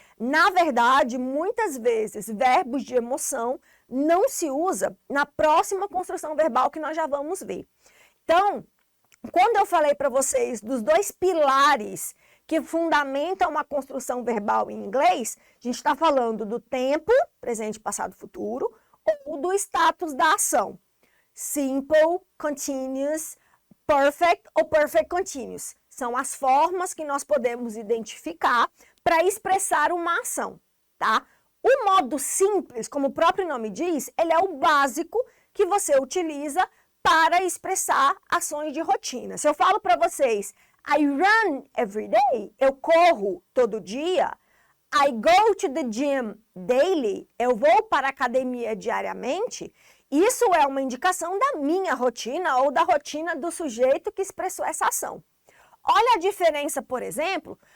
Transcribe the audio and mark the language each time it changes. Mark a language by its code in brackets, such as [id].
[pt] Na verdade, muitas vezes, verbos de emoção não se usa na próxima construção verbal que nós já vamos ver. Então, quando eu falei para vocês dos dois pilares que fundamentam uma construção verbal em inglês, a gente está falando do tempo, presente, passado, futuro, ou do status da ação. [en] Simple, continuous, perfect ou perfect continuous. [pt] São as formas que nós podemos identificar para expressar uma ação, tá? O modo simples, como o próprio nome diz, ele é o básico que você utiliza para expressar ações de rotina. Se eu falo para vocês, [en] I run every day, [pt] eu corro todo dia, [en] I go to the gym daily, [pt] eu vou para a academia diariamente, isso é uma indicação da minha rotina ou da rotina do sujeito que expressou essa ação. Olha a diferença, por exemplo,